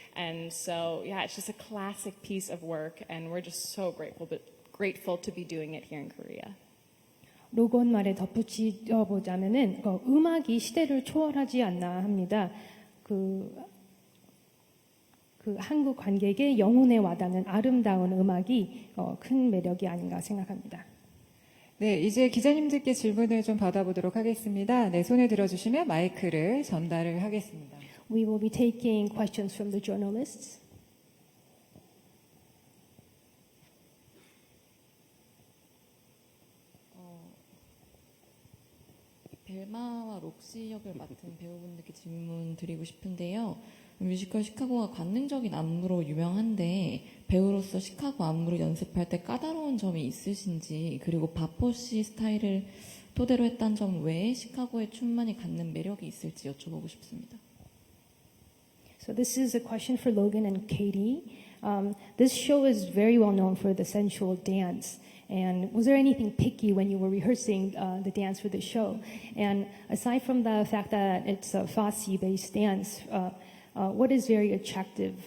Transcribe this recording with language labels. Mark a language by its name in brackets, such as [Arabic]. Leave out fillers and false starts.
[English] And so, yeah, it's just a classic piece of work. And we're just so grateful to be doing it here in Korea. [Korean] 로건 말에 덧붙여 보자면은 음악이 시대를 초월하지 않나 합니다. 그 한국 관객의 영혼에 와닿는 아름다운 음악이 큰 매력이 아닌가 생각합니다. 네, 이제 기자님들께 질문을 좀 받아보도록 하겠습니다. 네, 손을 들어주시면 마이크를 전달을 하겠습니다. [English] We will be taking questions from the journalists. [Korean] 벨마와 록시 역을 맡은 배우분들께 질문 드리고 싶은데요. 뮤지컬 시카고가 관능적인 안무로 유명한데 배우로서 시카고 안무를 연습할 때 까다로운 점이 있으신지, 그리고 바포시 스타일을 토대로 했다는 점 외에 시카고의 춤만이 갖는 매력이 있을지 여쭤보고 싶습니다. [English] So this is a question for Logan and Katie. This show is very well known for the sensual dance. And was there anything picky when you were rehearsing the dance for the show? And aside from the fact that it's a Fosse-based dance, what is very attractive?